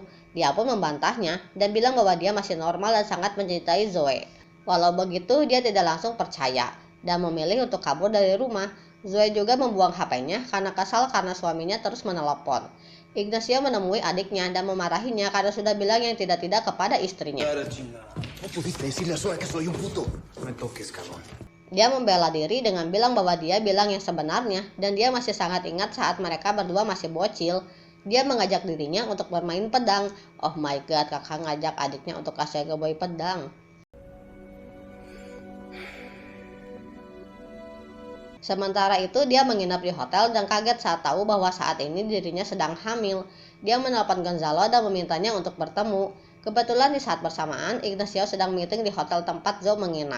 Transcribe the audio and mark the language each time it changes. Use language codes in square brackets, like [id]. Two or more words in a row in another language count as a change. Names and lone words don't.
[id] Dia pun membantahnya dan bilang bahwa dia masih normal dan sangat mencintai Zoe. Walau begitu dia tidak langsung percaya dan memilih untuk kabur dari rumah. Zoe juga membuang HP-nya karena kesal karena suaminya terus menelepon. Ignacio menemui adiknya dan memarahinya karena sudah bilang yang tidak-tidak kepada istrinya. [es] ¿Cómo pudiste decirle a Zoe que soy un puto? No me toques, cabrón. [id] Dia membela diri dengan bilang bahwa dia bilang yang sebenarnya dan dia masih sangat ingat saat mereka berdua masih bocil. Dia mengajak dirinya untuk bermain pedang. [en] Oh my god, [id] kakak ngajak adiknya untuk kasih boy pedang. Sementara itu dia menginap di hotel dan kaget saat tahu bahwa saat ini dirinya sedang hamil. Dia menelpon Gonzalo dan memintanya untuk bertemu. Kebetulan di saat bersamaan Ignacio sedang meeting di hotel tempat Zoe menginap.